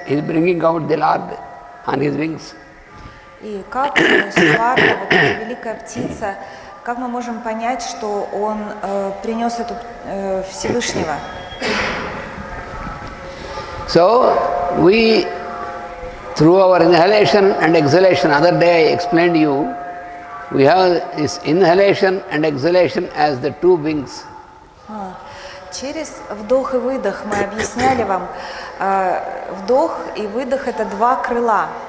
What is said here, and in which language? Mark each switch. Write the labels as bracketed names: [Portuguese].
[English] He is bringing out the Lord on his wings. [Russian] И как Супарна, вот эта великая птица, как мы можем понять, что он принес эту Всевышнего? [English] So we, through our inhalation and exhalation, other day I explained to you, we have this inhalation and exhalation as the two wings. [Russian] Через вдох и выдох мы объясняли вам, вдох и выдох — это два крыла.